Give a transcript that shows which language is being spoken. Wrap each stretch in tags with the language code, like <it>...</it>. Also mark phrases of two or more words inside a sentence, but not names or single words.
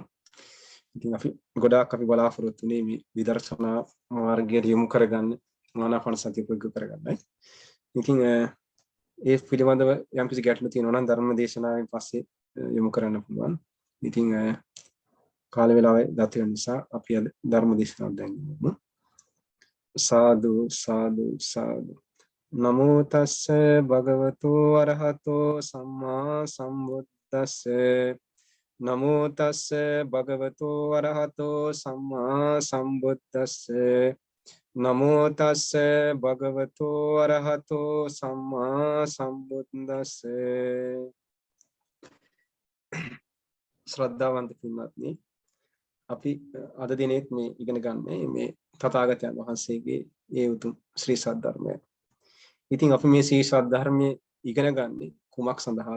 <si>ඉතින් ගොඩාක් අපි බලාපොරොත්තු වෙන්නේ මේ විදර්ශනා මාර්ගයට යොමු කරගන්න ආනාපාන සතිය පුරුදු කරගන්නයි. ඉතින් ඒ පිළිබඳව යම්කිසි ගැටලු තියෙනවා නම් ධර්ම දේශනාවෙන් පස්සේ යොමු කරන්න පුළුවන්. ඉතින් කාල වේලාවේ ගත වෙන නිසා අපි අද ධර්ම දේශනාව දැන් යමු.</si> <pi>සාදු සාදු සාදු. නමෝ තස්ස භගවතු අරහතෝ සම්මා සම්බුද්දස්ස. නමෝ තස්ස භගවතු අරහතෝ සම්මා සම්බුද්දස්ස. නමෝ තස්ස භගවතු අරහතෝ සම්මා සම්බුද්දස්ස.</pi> <si>ශ්‍රද්ධාවන්ත පින්වත්නි, අපි අද දිනෙත් මේ ඉගෙන ගන්නේ මේ තථාගතයන් වහන්සේගේ ඒ උතුම් ශ්‍රී සද්ධර්මය. ඉතින් අපි මේ ශ්‍රී සද්ධර්මයේ ඉගෙන ගන්නේ කුමක් සඳහාද?</si>